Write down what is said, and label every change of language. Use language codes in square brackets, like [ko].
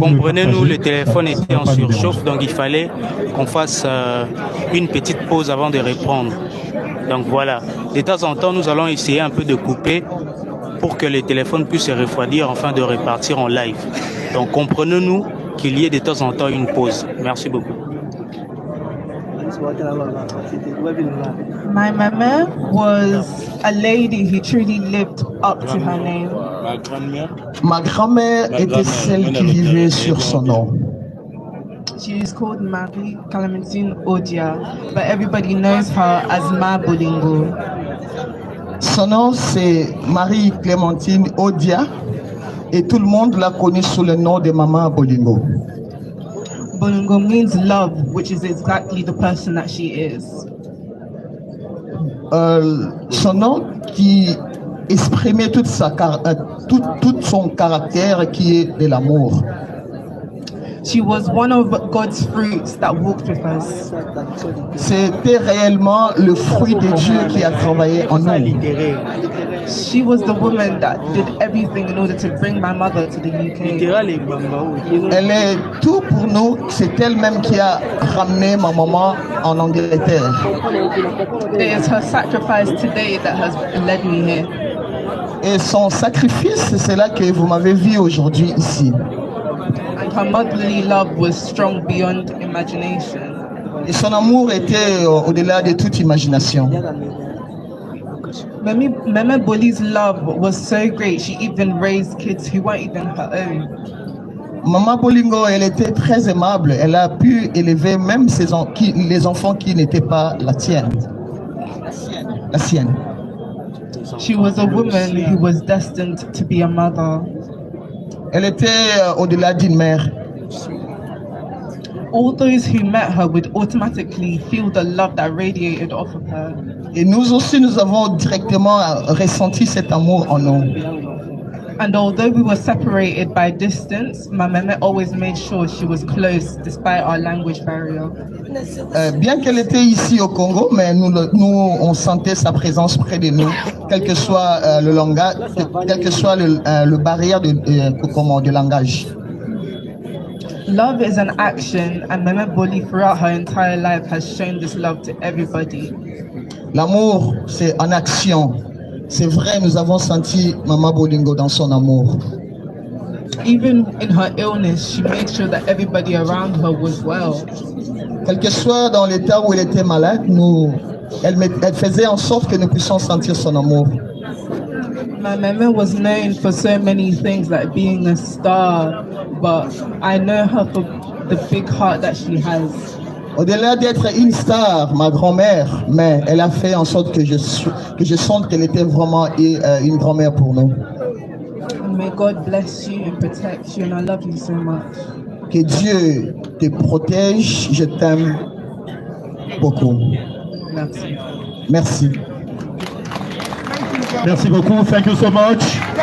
[fr] Comprenez-nous, le téléphone était en surchauffe, donc il fallait qu'on fasse une petite pause avant de répondre. Donc voilà, de temps en temps, nous allons essayer un peu de couper pour que les téléphones puissent se refroidir afin de repartir en live. Donc comprenez-nous qu'il y ait de temps en temps une pause. Merci beaucoup. [en] My mama was a lady who truly lived up to her name. [fr] Ma grand-mère était celle qui vivait sur son nom. [en] She is called Marie Clémentine Odia, but everybody knows her as Ma Bolingo. [fr] Son nom c'est Marie-Clémentine Odia et tout le monde l'a connue sous le nom de Maman Bolingo. [en] Bolingo means love, which is exactly the person that she is. [fr] Son nom qui exprimait tout son caractère qui est de l'amour. [en] She was one of God's fruits that walked with us. [fr] C'était réellement le fruit de Dieu qui a travaillé en nous. [en] She was the woman that did everything in order to bring my mother to the UK. [fr] Elle est tout pour nous. C'est elle-même qui a ramené ma maman en Angleterre. [en] It is her sacrifice today that has led me here. [fr] Et son sacrifice, c'est là que vous m'avez vu aujourd'hui ici. [en] And her motherly love was strong beyond imagination. [fr] Et son amour était au-delà de toute imagination. [en] Mama Boli's love was so great, she even raised kids who weren't even her own. [fr] Maman Bolingo, elle était très aimable. Elle a pu élever même les enfants qui n'étaient pas la sienne. [en] She was a woman who was destined to be a mother. [fr] Elle était au-delà d'une mère. [en] All those who met her would automatically feel the love that radiated off of her. [fr] Et nous aussi, nous avons directement ressenti cet amour en nous. [en] And although we were separated by distance, my mama always made sure she was close despite our language barrier. [fr] Bien qu'elle était ici au Congo, mais nous, on sentait sa présence près de nous, quel que soit le langage, quel que soit le barrière de langage. [en] Love is an action, and Mama Boli throughout her entire life has shown this love to everybody. [fr] L'amour, c'est en action. C'est vrai, nous avons senti Maman Bolingo dans son amour. [en] Even in her illness, she made sure that everybody around her was well. [fr] Quel que soit dans l'état où elle était malade, elle faisait en sorte que nous puissions sentir son amour. [en] My mama was known for so many things, like being a star, but I know her for the big heart that she has. [fr] Au-delà d'être une star, ma grand-mère, mais elle a fait en sorte que je sente qu'elle était vraiment une grand-mère pour nous. [en] May God bless you and protect you, and I love you so much. [fr] Que Dieu te protège, je t'aime beaucoup. Merci. Merci. Merci beaucoup. [en] Thank you so much.